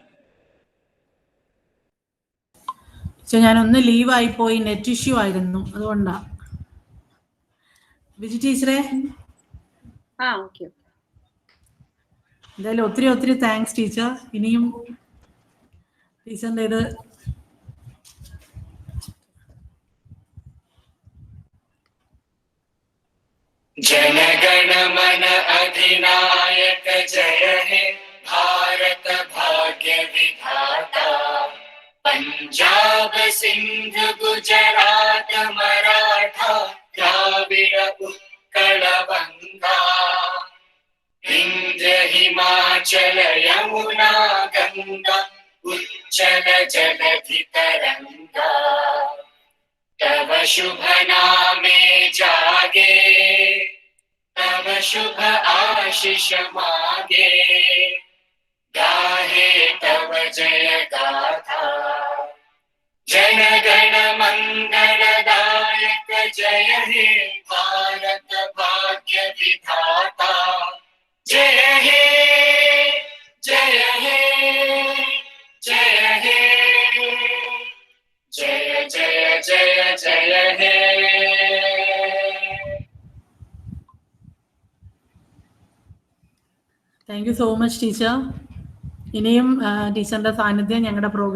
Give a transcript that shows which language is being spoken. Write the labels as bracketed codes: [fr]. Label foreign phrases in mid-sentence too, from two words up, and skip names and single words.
[ml] ഞാനൊന്ന് ലീവായി പോയി, [en] net issue [ml] ആയിരുന്നു, അതുകൊണ്ടാ. വിജി ടീച്ചറെ, ഓക്കെ. എന്തായാലും ഒത്തിരി ഒത്തിരി താങ്ക്സ് ടീച്ചർ. ഇനിയും ടീച്ചറിൻ്റെ ഇത് [bn] জনগণমন অধিনায়ক জয় হে ভারত ভাগ্য বিধাতা, পঞ্জাব সিন্ধ গুজরাট মরাঠা দ্রাবিড় উৎকল বঙ্গা, বিন্ধ্য হিমাচল যমুনা গঙ্গা উচ্ছল জলধি তরঙ্গা, তব শুভ নামে জাগে, তব শুভ আশিস মাগে, গাহে তব জয় গাথা। জন গণ মঙ্গলদায়ক জয় হে ভারত ভাগ্য বিধাতা, জয় হে জয় হে জয় হে জয় জয় জয় জয় হে। [en] thank you so much [ml] ടീച്ചർ. ഇനിയും ടീച്ചറിന്റെ സാന്നിധ്യം ഞങ്ങളുടെ പ്രോഗ്രാം